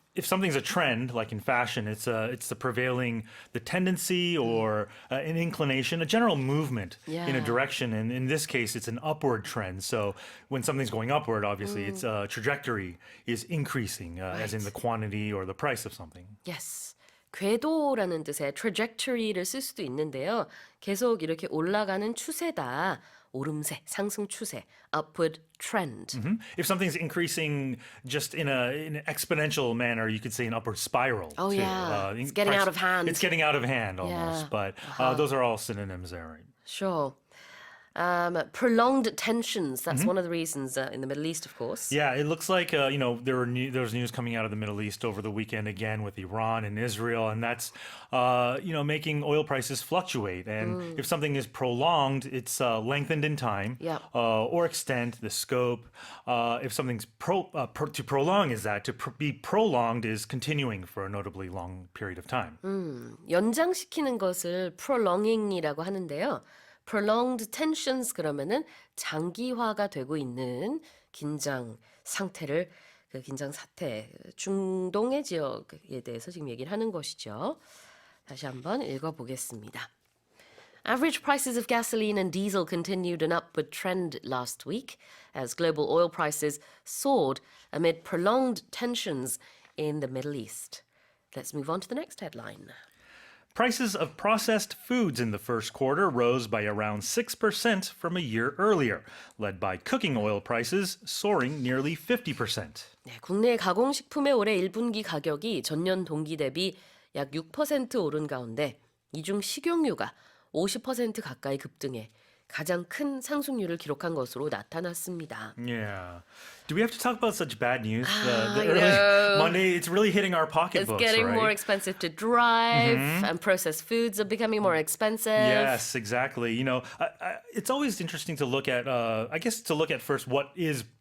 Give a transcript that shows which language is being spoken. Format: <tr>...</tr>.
<en>If something's a trend, like in fashion, it's the prevailing, the tendency or an inclination, a general movement in a Yeah. direction. And in this case, it's an upward trend. So when something's going upward, obviously, its trajectory is increasing, as in the quantity or the price of something. Yes.</en> <ko>궤도라는 뜻의 trajectory를 쓸 수도 있는데요. 계속 이렇게 올라가는 추세다. 오름세, 상승 추세,</ko> <en>upward trend. If something's increasing just in an exponential manner, you could say an upward spiral. Oh, too. yeah. It's getting out of hand. It's getting out of hand almost. Yeah. But those are all synonyms there, right? Sure. Prolonged tensions, that's one of the reasons in the Middle East, of course. Yeah, it looks like you know there was news coming out of the Middle East over the weekend again with Iran and Israel, and that's you know making oil prices fluctuate. And if something is prolonged, it's lengthened in time Yep. or extend the scope. If something's to prolong is that be prolonged is continuing for a notably long period of time.</en> <ko>연장시키는 것을 prolonging이라고 하는데요.</ko> <en>prolonged tensions</en> <ko>그러면은 장기화가 되고 있는 긴장 상태를 그 긴장 사태 중동의 지역에 대해서 지금 얘기를 하는 것이죠. 다시 한번 읽어보겠습니다.</ko> <en>Average prices of gasoline and diesel continued an upward trend last week as global oil prices soared amid prolonged tensions in the Middle East. Let's move on to the next headline. Prices of processed foods in the first quarter rose by around 6% from a year earlier, led by cooking oil prices soaring nearly 50%.</en> <ko>네, 국내 가공식품의 올해 1분기 가격이 전년 동기 대비 약 6% 오른 가운데 이 중 식용유가 50% 가까이 급등해 가장 큰 상승률을 기록한 것으로 나타났습니다.</ko> <en>Yeah. Do we have to talk about such bad news? I early know. Monday, it's really hitting our It's pocketbooks, getting right? more expensive to drive, and processed foods are becoming more expensive. Yes, exactly. You know, it's always interesting to look at, I guess, to look at first what is</en>